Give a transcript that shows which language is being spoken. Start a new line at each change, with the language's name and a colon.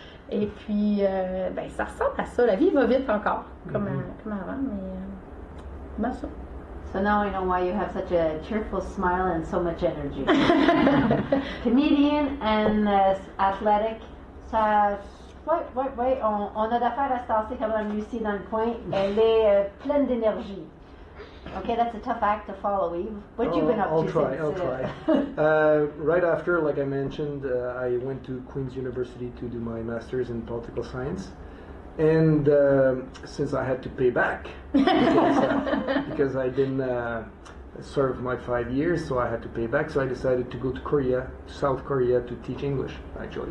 French: Et puis, ben, ça ressemble à ça. La vie va vite encore, comme avant, mais ben ça.
English: So now I know why you have such a cheerful smile and so much energy. Comedian and athletic,
French: ça, ouais, on a d'affaires à se tasser comme la Lucie dans le coin. Elle est pleine d'énergie.
English: Okay, that's a tough act to follow, Yves. What you been up I'll to try, since? I'll try. Right after, like I mentioned, I went to Queen's University to do my master's in political science. And since I had to pay back, because I didn't serve my 5 years, so I had to pay back, so I decided to go to Korea, South Korea, to teach English, actually.